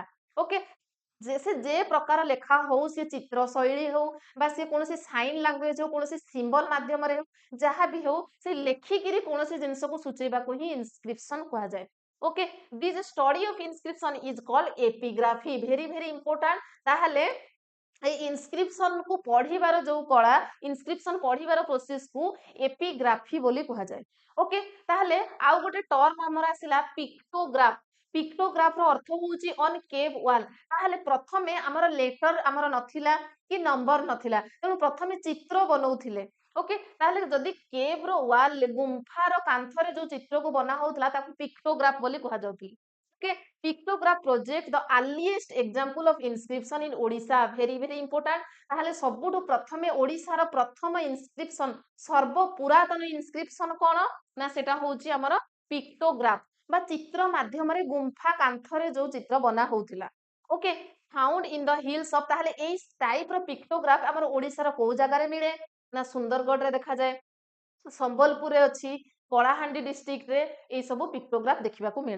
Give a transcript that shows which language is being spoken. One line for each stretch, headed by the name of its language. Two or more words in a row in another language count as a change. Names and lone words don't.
Odia: ଓକେ, ଯେ ପ୍ରକାର ଲେଖା ହଉ, ସେ ଚିତ୍ର ଶୈଳୀ ହଉ, ବା ସେ କୌଣସି
English: sign language
Odia: ହଉ, କୌଣସି ସିମ୍ବଲ ମାଧ୍ୟମରେ ହଉ, ଯାହା ବି ହଉ, ସେ ଲେଖିକିରି କୌଣସି ଜିନିଷକୁ ସୂଚେଇବାକୁ ହିଁ ଇନସ୍କ୍ରିପସନ କୁହାଯାଏ।
English: Okay, this study of inscription is called epigraphy. very very important.
Odia: ତାହେଲେ ଏଇ ଇନସ୍କ୍ରିପସନ କୁ ପଢ଼ିବାର ଯୋଉ କଳା, ଇନସ୍କ୍ରିପସନ ପଢିବାର ପ୍ରୋସେସ କୁ ଏପିଗ୍ରାଫି ବୋଲି କୁହାଯାଏ। ଓକେ, ତାହେଲେ ଆଉ ଗୋଟେ ଟର୍ମ ଆମର ଆସିଲା ପିକ୍ଟୋଗ୍ରାଫ। ପିକ୍ଟୋଗ୍ରାଫ ର ଅର୍ଥ ହଉଛି
English: on cave wall.
Odia: ତାହେଲେ ପ୍ରଥମେ ଆମର ଲେଟର ଆମର ନଥିଲା କି ନମ୍ବର ନଥିଲା, ତେଣୁ ପ୍ରଥମେ ଚିତ୍ର ବନଉଥିଲେ। ଓକେ, ତାହେଲେ ଯଦି କେଭ୍ ର ୱାଲ, ଗୁମ୍ଫାର କାନ୍ଥରେ ଯୋଉ ଚିତ୍ରକୁ ବନା ହଉଥିଲା ତାକୁ ପିକ୍ଟୋଗ୍ରାଫ ବୋଲି କୁହାଯାଉଥିଲା। ଓକେ,
English: pictograph project the earliest example of inscription in Odisha, very very important।
Odia: ତାହେଲେ ସବୁଠୁ ପ୍ରଥମେ ଓଡିଶାର ପ୍ରଥମ ଇନସ୍କ୍ରିପସନ, ସର୍ବ ପୁରାତନ ଇନସ୍କ୍ରିପସନ କଣ ନା ସେଟା ହଉଛି ଆମର ପିକ୍ଟୋଗ୍ରାଫ, ବା ଚିତ୍ର ମାଧ୍ୟମରେ ଗୁମ୍ଫା କାନ୍ଥରେ ଯୋଉ ଚିତ୍ର ବନା ହଉଥିଲା।
English: Okay, found in the hills of.
Odia: ତାହେଲେ ଏଇ ଟାଇପ ର ପିକ୍ଟୋଗ୍ରାଫ ଆମର ଓଡିଶାର କୋଉ ଜାଗାରେ ମିଳେ ନା ସୁନ୍ଦରଗଡରେ ଦେଖାଯାଏ, ସମ୍ବଲପୁରରେ ଅଛି, କଳାହାଣ୍ଡି ଡିଷ୍ଟ୍ରିକ୍ଟରେ ଏଇ ସବୁ ପିକ୍ଟୋଗ୍ରାଫ ଦେଖିବାକୁ ମିଳେ।